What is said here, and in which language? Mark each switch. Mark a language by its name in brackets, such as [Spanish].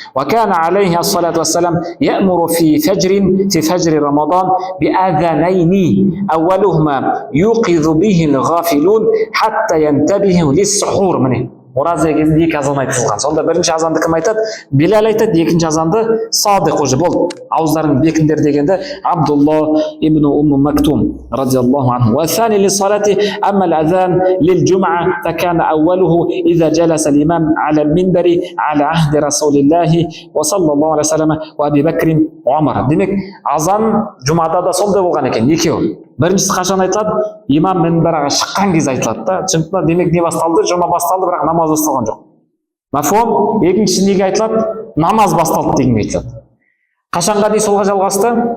[Arabic] وكان عليه الصلاة والسلام يأمر في فجر رمضان بأذانين أولهما يوقظ به الغافلون حتى ينتبهوا للسحور. منه [Kazakh] ораза кезінде екі азан айтылған. Сонда бірінші азанды кім айтады? Билал айтады, екінші азанды Садық уже болды. Ауыздарың бекіндер дегенде Абдулла ибн Умм Мактум радиаллаху анху. [Arabic] والثاني للصلاة أما الأذان للجمعة فكان أوله إذا جلس الإمام على المنبر على عهد رسول الله وصلى الله عليه وسلم وأبي بكر وعمر. [Kazakh] Демек азан жұмада да сондай болған екен, екеуі. Біріншісі қашан айтылады? Имам минбарға шыққан кезде айтылады да. Түсіндің ба? Демек не басталды? Жұма басталды, бірақ намаз басталған жоқ. [Arabic] Мафхум? [Kazakh] Екіншісі неге айтылады? Намаз басталды деген айтылады. Қашанға дейін солға жалғасты?